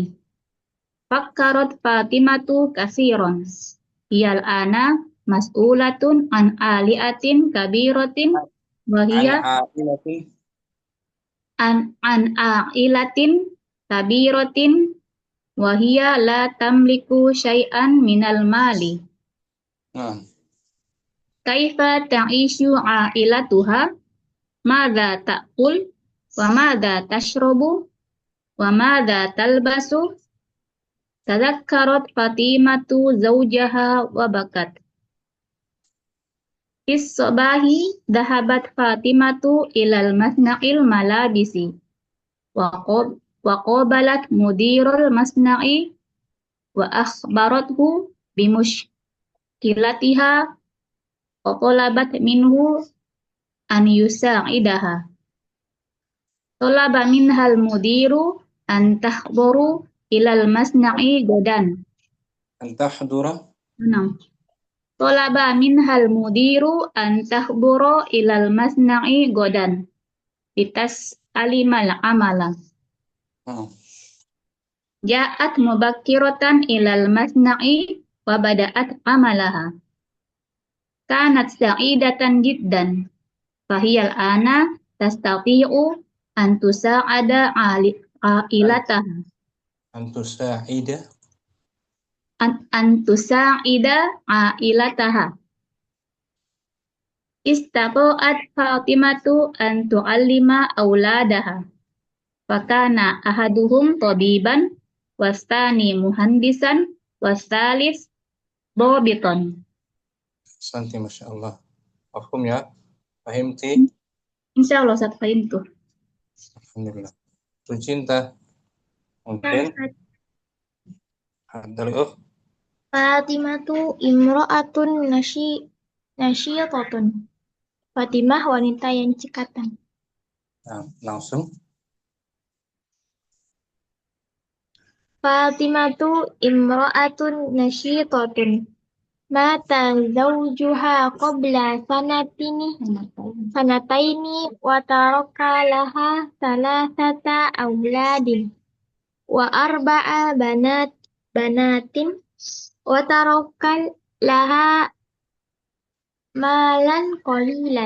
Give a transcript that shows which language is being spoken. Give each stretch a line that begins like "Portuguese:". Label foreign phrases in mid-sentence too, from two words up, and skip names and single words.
Arabic: فكرت فاطمة كثيرا. هي الآن مسؤولة عن عائلة كبيرة وهي عن عائلة كبيرة وهي لا تملك شيئا من المال. كيف تعيش عائلتها? ماذا تأكل وماذا تشرب وماذا تلبس? تذكرت فاطمة زوجها وبكت. في الصباح ذهبت فاطمة إلى مصنع الملابس وقابلت مدير المصنع وأخبرته بمشكلتها وطلبت منه أن يساعدها. طلب منها المدير أن تحضر إلى المصنع غدا. أن تحضر. طلب منها المدير أن تحضر إلى المصنع غدا. لتستلم العمل. جاءت مبكرة إلى المصنع وبدأت عملها. كانت سعيدة جدا. فهي الآن تستطيع أن تساعد عائلتها. أن تساعد عائلتها. استطاعت فاطمة أن تعلم أولادها. فكان أحدهم طبيبا والثاني مهندسا والثالث بوبيتون.
Indonesian: Santi,
Arabic: ما شاء الله.
Indonesian: Paham ya?
Arabic: Fahimti? إن شاء الله
Indonesian: saya paham tuh. Alhamdulillah. Cinta. Mungkin. Dari
Arabic: فاطمة امرأة نشيطة.
Indonesian: Fatimah wanita yang cekatan. Langsung.
Arabic: فاطمة امرأة نشيطة. مات زوجها قبل سنتين وترك لها ثلاثة أولاد وأربع بنات وترك لها مالا قليلا.